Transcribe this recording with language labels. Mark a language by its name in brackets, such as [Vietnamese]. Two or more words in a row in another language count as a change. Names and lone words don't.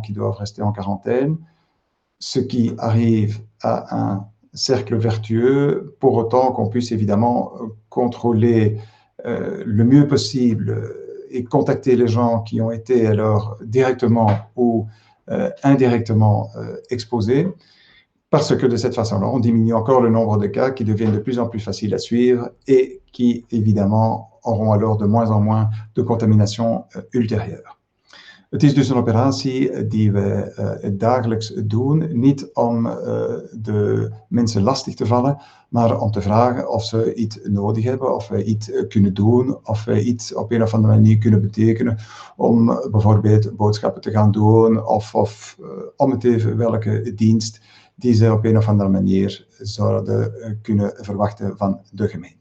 [French] qui doivent rester en quarantaine, ce qui arrive à un cercle vertueux, pour autant qu'on puisse évidemment contrôler le mieux possible et contacter les gens qui ont été alors directement ou indirectement exposés, parce que de cette façon-là, on diminue encore le nombre de cas qui deviennent de plus en plus faciles à suivre et qui évidemment auront alors de moins en moins de contamination ultérieure. [Dutch] Het is dus een operatie die we dagelijks doen, niet om de mensen lastig te vallen, maar om te vragen of ze iets nodig hebben, of we iets kunnen doen, of we iets op een of andere manier kunnen betekenen om bijvoorbeeld boodschappen te gaan doen, of om het even welke dienst die ze op een of andere manier zouden kunnen verwachten van de gemeente.